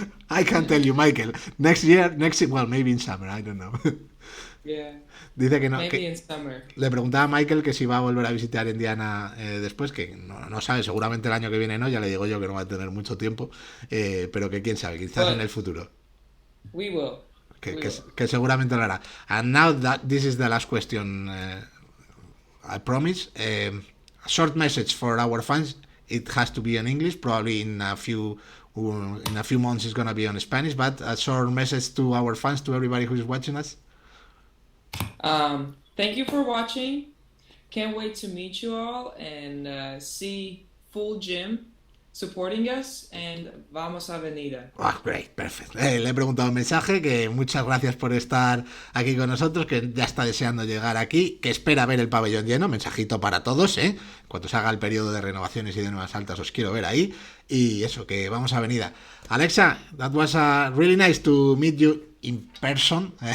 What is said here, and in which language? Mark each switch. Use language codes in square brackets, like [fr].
[en] I can tell you, Michael. Next year, well, maybe in summer. I don't know. Yeah. [es] Dice que no. [en] Maybe [es] Que [en] in summer. [es] le preguntaba a Michael que si va a volver a visitar Indiana después, que no sabe, seguramente el año que viene no, ya le digo yo que no va a tener mucho tiempo, pero que quién sabe, quizás en el futuro. [en] We will. [es] Que seguramente lo hará. [en] And now that this is the last question, I promise. A short message for our fans. It has to be in English. Probably in a few months it's gonna be on Spanish. But a short message to our fans, to everybody who is watching us. Thank you for watching. Can't wait to meet you all and see full gym supporting us, and [es] vamos a Avenida. [en] Oh, great, perfect. [es] Le he preguntado un mensaje que muchas gracias por estar aquí con nosotros, que ya está deseando llegar aquí, que espera ver el pabellón lleno, mensajito para todos, cuando se haga el periodo de renovaciones y de nuevas altas os quiero ver ahí, y eso, que vamos a Avenida. [en] Aleksa, that was really nice to meet you in person.